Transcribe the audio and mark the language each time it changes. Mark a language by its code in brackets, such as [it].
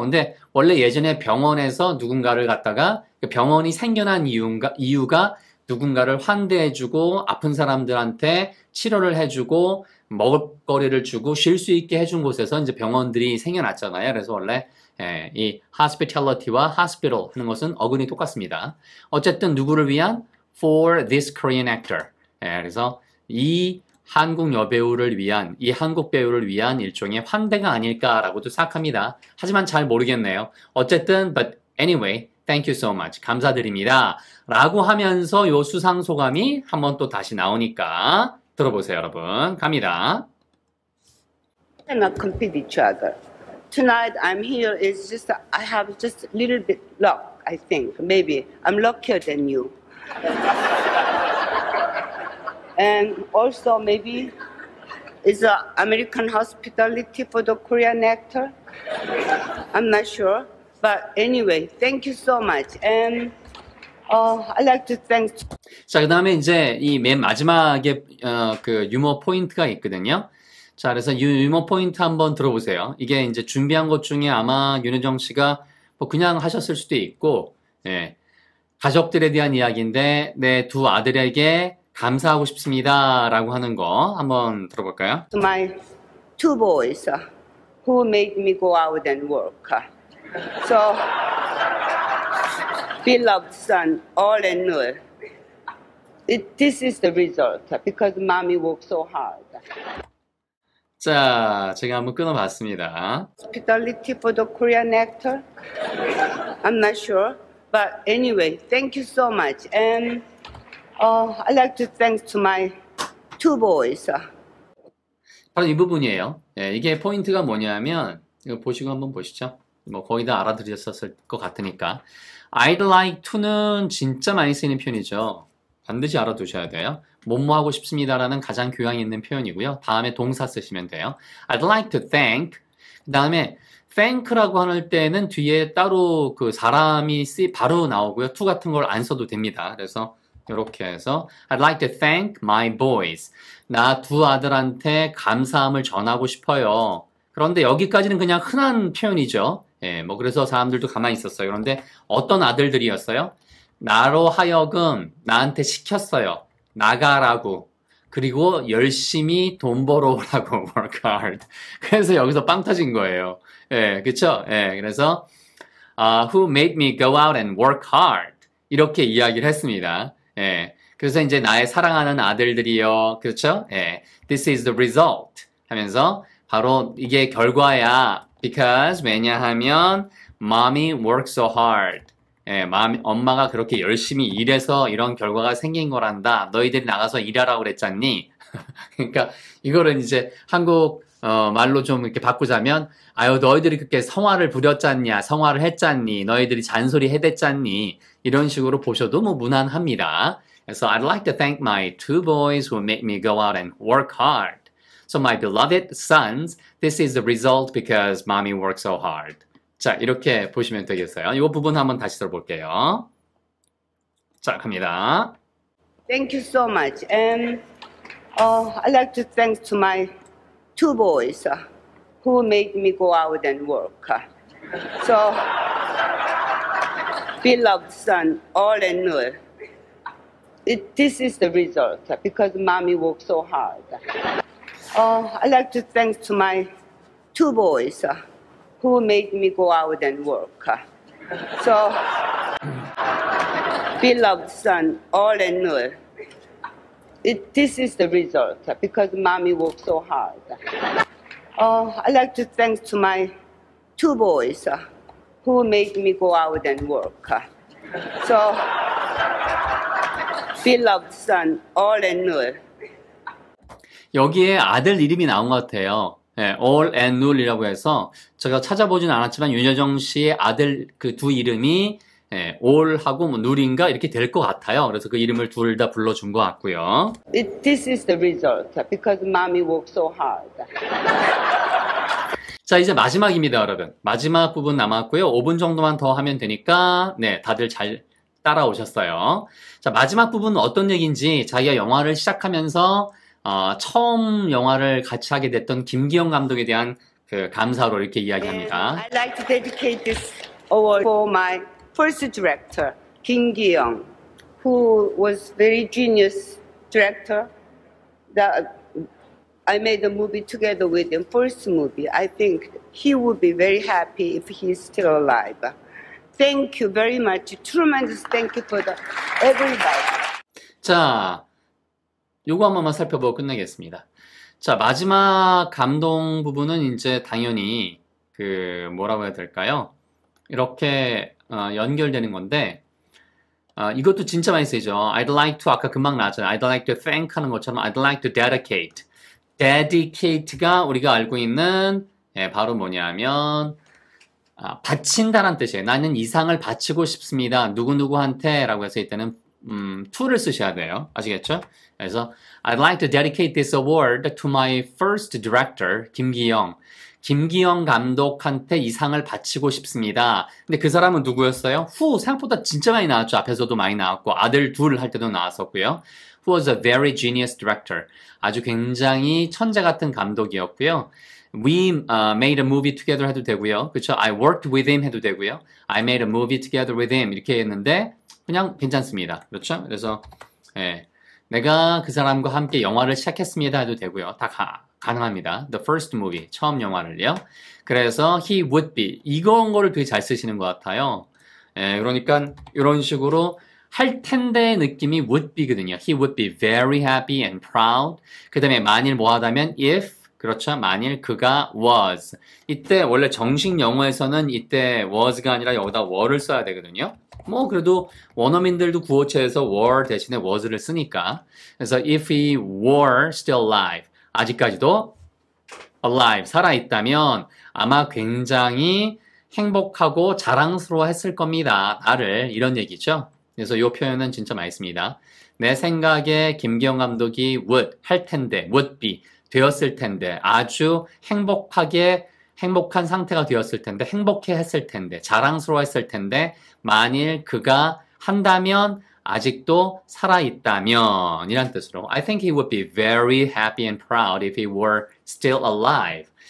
[ko] 근데 원래 예전에 병원에서 누군가를 갖다가 병원이 생겨난 이유가 누군가를 환대해주고 아픈 사람들한테 치료를 해주고 먹을거리를 주고 쉴 수 있게 해준 곳에서 이제 병원들이 생겨났잖아요. 그래서 원래 이 hospitality와 hospital 하는 것은 어근이 똑같습니다. 어쨌든 누구를 위한 [en] for this Korean actor. [ko] 그래서 이 한국 여배우를 위한 이 한국 배우를 위한 일종의 환대가 아닐까라고도 생각합니다. 하지만 잘 모르겠네요. [en] 어쨌든 but anyway, thank you so much. [ko] 감사드립니다. 라고 하면서 요 수상 소감이 한번 또 다시 나오니까 들어보세요, 여러분. 갑니다. [en] Cannot compete each other. Tonight I'm here is just I have just a little bit luck, I think. Maybe I'm luckier than you. And also maybe is American hospitality for the Korean actor? I'm not sure. But anyway, thank you so much. And I'd like to thank. [ko] 자, 그 다음에 이제 이 맨 마지막에 그 유머 포인트가 있거든요. 자, 그래서 유머 포인트 한번 들어보세요. 이게 이제 준비한 것 중에 아마 윤여정 씨가 뭐 그냥 하셨을 수도 있고, 가족들에 대한 이야기인데, 내 2 아들에게 감사하고 싶습니다. 라고 하는 거 한번 들어볼까요? [en] To my 2 boys who made me go out and work. So, beloved son, all and all, This is the result because mommy worked so hard. [ko] 자, 제가 한번 끊어봤습니다. [en] Hospitality for the Korean actor? I'm not sure. But anyway, thank you so much. And I'd like to thank to my two boys. [ko] 바로 이 부분이에요. 예, 이게 포인트가 뭐냐면, 이거 보시고 한번 보시죠. 뭐 거의 다 알아들으셨을 것 같으니까. [en] I'd like to [ko] 는 진짜 많이 쓰이는 표현이죠. 반드시 알아두셔야 돼요. 뭐뭐 하고 싶습니다라는 가장 교양 있는 표현이고요. 다음에 동사 쓰시면 돼요. [en] I'd like to thank. [ko] 그 다음에 thank라고 할 때는 뒤에 따로 그 사람이 바로 나오고요. to 같은 걸 안 써도 됩니다. 그래서 이렇게 해서 [en] I'd like to thank my boys. [ko] 나 두 아들한테 감사함을 전하고 싶어요. 그런데 여기까지는 그냥 흔한 표현이죠. 예, 뭐 그래서 사람들도 가만히 있었어요. 그런데 어떤 아들들이었어요? 나로 하여금 나한테 시켰어요. 나가라고. 그리고 열심히 돈 벌어오라고. [en] work hard. [ko] 그래서 여기서 빵 터진 거예요. 예, 그쵸? [en] 예, 그래서 who made me go out and work hard. [ko] 이렇게 이야기를 했습니다. 예, 그래서 이제 나의 사랑하는 아들들이요. 그렇죠? 예, [en] this is the result [ko] 하면서 바로 이게 결과야. [en] Because 왜냐하면 mommy works so hard. [ko] 예, 엄마가 그렇게 열심히 일해서 이런 결과가 생긴 거란다. 너희들이 나가서 일하라고 그랬잖니? 그러니까 이거를 이제 한국 말로 좀 이렇게 바꾸자면 아유 너희들이 그렇게 성화를 부렸잖냐 성화를 했잖니 너희들이 잔소리 해댔잖니 이런 식으로 보셔도 뭐 무난합니다. [en] 그래서 I'd like to thank my two boys who made me go out and work hard. So my beloved sons, this is the result because mommy worked so hard. [ko] 자, 이렇게 보시면 되겠어요. 이 부분 한번 다시 들어볼게요. 자, 갑니다. [en] Thank you so much. And I'd like to thank to my two boys who made me go out and work. So, beloved son, all and all, this is the result because mommy worked so hard. I'd like to thank to my two boys who made me go out and work. So, beloved son, all and all, this is the result because mommy worked so hard. I'd like to thank to my two boys who made me go out and work. So, beloved son, all and all. [ko] 여기에 아들 이름이 나온 것 같아요. 네, all and null이라고 해서 제가 찾아보진 않았지만 윤여정 씨의 아들 그 두 이름이 all하고 뭐 null인가 이렇게 될 것 같아요. 그래서 그 이름을 둘 다 불러준 것 같고요. [en] This is the result because mommy worked so hard. [ko] 자, 이제 마지막입니다, 여러분. 마지막 부분 남았고요. 5분 정도만 더 하면 되니까 네, 다들 잘 따라오셨어요. 자, 마지막 부분은 어떤 얘기인지 자기가 영화를 시작하면서 처음 영화를 같이 하게 됐던 김기영 감독에 대한 그 감사로 이렇게 이야기합니다. [en] I'd like to dedicate this award for my first director, Kim Gi-young, who was very genius director. That I made a movie together with him, first movie. I think he would be very happy if he's still alive. Thank you very much. Tremendous thank you for everybody. [ko] 자, 요거 한 번만 살펴보고 끝내겠습니다. 자, 마지막 감동 부분은 이제 당연히 그 뭐라고 해야 될까요? 이렇게 연결되는 건데 이것도 진짜 많이 쓰이죠. [en] I'd like to [ko] 아까 금방 나왔잖아요. [en] I'd like to thank [ko] 하는 것처럼 [en] I'd like to dedicate. [ko] dedicate가 우리가 알고 있는 바로 뭐냐면 바친다란 뜻이에요. 나는 이 상을 바치고 싶습니다. 누구누구한테 라고 해서 이때는 to를 쓰셔야 돼요. 아시겠죠? [en] 그래서 I'd like to dedicate this award to my first director, 김기영. [ko] 김기영 감독한테 이 상을 바치고 싶습니다. 근데 그 사람은 누구였어요? 생각보다 진짜 많이 나왔죠. 앞에서도 많이 나왔고 아들 둘 할 때도 나왔었고요. [en] Who was a very genius director. [ko] 아주 굉장히 천재 같은 감독이었고요. [en] We made a movie together [ko] 해도 되고요. 그렇죠? [en] I worked with him [ko] 해도 되고요. [en] I made a movie together with him [ko] 이렇게 했는데 그냥 괜찮습니다. 그렇죠? 그래서 내가 그 사람과 함께 영화를 시작했습니다 해도 되고요. 다 가능합니다. [en] The first movie, [ko] 처음 영화를요. 그래서 [en] he would be [ko] 이런 거를 되게 잘 쓰시는 것 같아요. 그러니까 이런 식으로 할 텐데 느낌이 [en] would be [ko] 거든요. [en] He would be very happy and proud. [ko] 그 다음에 만일 뭐 하다면 if, 그렇죠. 만일 그가 was. 이때 원래 정식 영어에서는 이때 was가 아니라 여기다 were를 써야 되거든요. 뭐 그래도 원어민들도 구어체에서 were 대신에 was를 쓰니까. [en] 그래서 if he were still alive. [ko] 아직까지도 alive, 살아있다면 아마 굉장히 행복하고 자랑스러워 했을 겁니다. 나를. 이런 얘기죠. 그래서 이 표현은 진짜 많이 씁니다. 내 생각에 김기영 감독이 would, 할 텐데, [en] would be, [ko] 되었을 텐데, 아주 행복한 상태가 되었을 텐데, 행복해 했을 텐데, 자랑스러워 했을 텐데, 만일 그가 한다면, 아직도 살아있다면, 이란 뜻으로 [en] I think he would be very happy and proud if he were still alive.